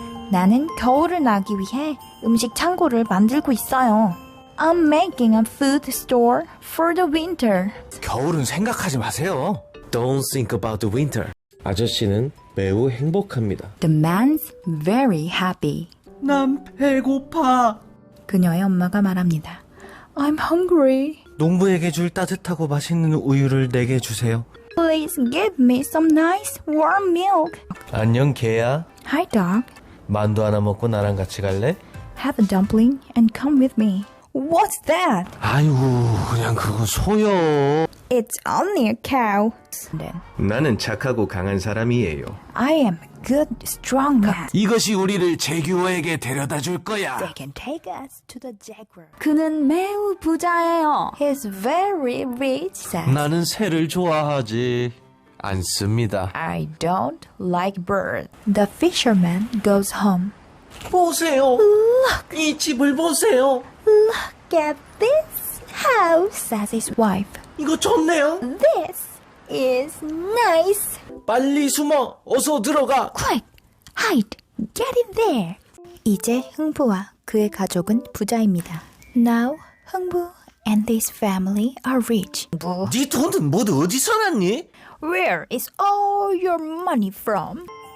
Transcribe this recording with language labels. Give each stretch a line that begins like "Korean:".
Korean: 나는 겨울을 나기 위해 음식 창고를 만들고 있어요.
English: I'm making a food store for the winter.
Korean: 겨울은 생각하지 마세요.
English: Don't think about the winter.
Korean: 아저씨는 매우 행복합니다.
English: The man's very happy.
Korean: 난 배고파. 그녀의 엄마가 말합니다.
English: I'm hungry.
Korean: 농부에게 줄 따뜻하고 맛있는 우유를 내게 주세요.
English: Please give me some nice warm milk.
Korean: 안녕 개야.
English: Hi dog.
Korean: 만두 하나 먹고 나랑 같이 갈래?
English: Have a dumpling and come with me. What's that?
Korean: 아이고 그냥 그거 소요.
English: It's only a cow. Then
Korean: 나는 착하고 강한 사람이에요.
English: I am a good, strong man.
Korean: 이것이 우리를 제규어에게 데려다 줄 거야.
English: They can take us to the jaguar.
Korean: 그는 매우 부자예요.
English: He's very rich. Says,
Korean: 나는 새를 좋아하지 않습니다.
English: I don't like birds. The fisherman goes home.
Korean: 보세요. 이 집을 보세요.
English: Look at this house, says his wife.
Korean: 이거 좋네요.
English: This is nice.
Korean: 빨리 숨어. 어서 들어가.
English: Quick, hide, get in there.
Korean: 이제 흥부와 그의 가족은 부자입니다.
English: Now, 흥부 and his family are rich.
Korean: 네 돈은 모두 어디서 났니?
English: Where is all your money from?